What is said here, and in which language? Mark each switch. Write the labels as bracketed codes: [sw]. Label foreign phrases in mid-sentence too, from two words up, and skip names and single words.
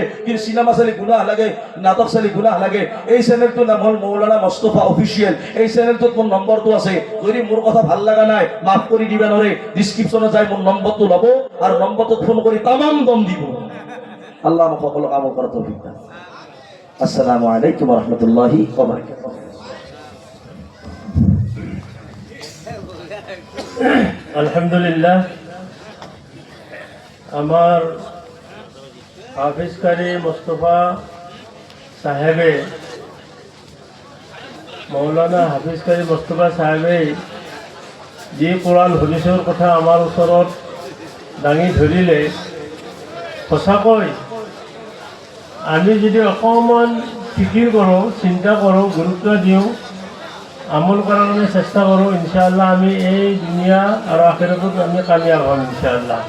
[as] কিন্তু চিনেমা চালি গুনাহ লাগে, নাটক চালি গুনাহ লাগে। এই চেনেলটোৰ নাম হ'ল মৌলানা মুস্তাফা অফিচিয়েল। এই চেনেলটোত মোৰ নম্বৰটো আছে, যদি মোৰ কথা ভাল লগা নাই মাফ কৰি দিবা নোৱাৰে, ডিছক্ৰিপশ্যনত যাই মোৰ নম্বৰটো ল'ব আৰু নম্বৰটোত ফোন কৰি তামাম দম দিব। আল্লাহ আমাক সকলোকে আমল কৰাৰ তৌফিক দান। [ar] السلام عليكم ورحمة الله وبركاته. [as] আলহামদুলিল্লাহ, আমার হাফিজ কারি মুস্তফা সাহেবে, মৌলানা হাফিজ কারি মুস্তফা সাহেবে যি কোরআন হদিসৰ কথা আমাৰ ওচৰত দাঙি ধৰিলে, সঁচাকৈ আমি যদি অকণমান ফিকিৰ কৰোঁ, চিন্তা কৰোঁ, গুৰুত্ব দিওঁ, আমল কৰাৰ কাৰণে চেষ্টা কৰোঁ, ইনশাআল্লাহ আমি এই দুনিয়া আৰু আখিৰাতত আমি কামিয়াব হ'ম ইনশাআল্লাহ।